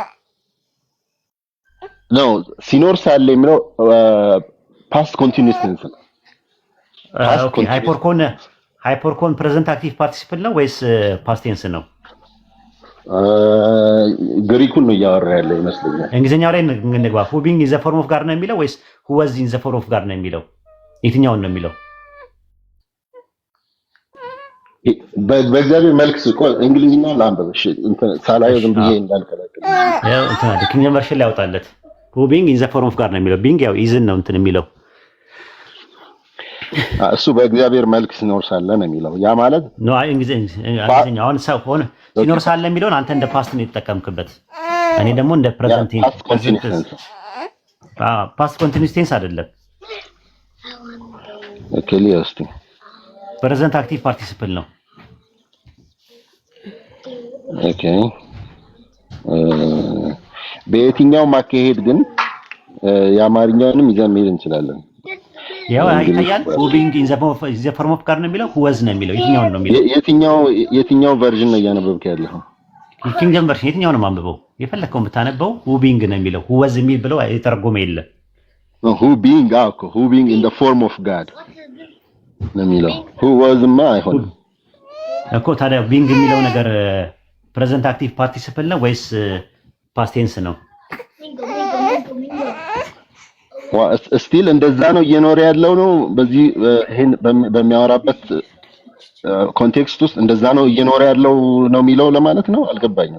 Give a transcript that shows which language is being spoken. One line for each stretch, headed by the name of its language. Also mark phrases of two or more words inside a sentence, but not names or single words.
Amharic: ነው ሲኖር ሳለ የሚለው
English: past continuous tense
Amharic: ነው። ኦኬ ሃይፐርኮን
English: present active participle
Amharic: ነው ወይስ
English: past tense
Amharic: ነው? ግሪኩን ነው እያወራ ያለው ይመስለኛል። እንግሊዝኛው ላይ እንግባ።
English: who being in the form of God
Amharic: ነው የሚለው ወይስ
English: who was in the form of God
Amharic: ነው የሚለው? የትኛውን ነው የሚለው? በእግዚአብሔር መልክ እንግሊዝኛ ላንበብ። እሺ ሳላየው ዝም ብዬ እንዳልከለክል ያው እንትን
English: Kingdom version
Amharic: ላይ ያወጣለት
English: who being in the form of God
Amharic: ነው የሚለው። being ያው isn't ነው እንትን የሚለው እሱ በእግዚአብሔር መልክ ሲኖር ሳለ ነው የሚለው። ያ ማለት ነው እንግሊዝኛ አሁን ሰው ሆነ ሲኖር ሳለ የሚለውን አንተ እንደ ፓስት ነው የተጠቀምክበት። እኔ ደግሞ እንደ
English: present past continuous tense
Amharic: አይደለም። ኦኬ ሊያስቲ
English: present active participle ነው።
Amharic: ኦኬ በየትኛው ማካሄድ ግን የአማርኛውንም ይዘን መሄድ እንችላለን። ያው አይታያል
English: who being in the form of God
Amharic: ነው የሚለው
English: who was
Amharic: ነው የሚለው የትኛው ነው የሚለው? የትኛው ቨርዥን ነው እያነበብክ ያለው?
English: Kingdom version
Amharic: የትኛው ነው ማንበበው? የፈለከውን ብታነበው
English: who being
Amharic: ነው የሚለው
English: who was
Amharic: የሚል ብለው የተረጎመ የለም።
English: who being who being in the form of God
Amharic: ነው የሚለው
English: who was
Amharic: ማ አይሆንም እኮ። ታዲያ being የሚለው ነገር
English: present active participle
Amharic: ነው ወይስ
English: past tense
Amharic: ነው? ስቲል እንደዛ ነው እየኖረ ያለው ነው። በዚህ ይሄን በሚያወራበት ኮንቴክስት ውስጥ እንደዛ ነው እየኖረ ያለው ነው የሚለው ለማለት ነው። አልገባኝም።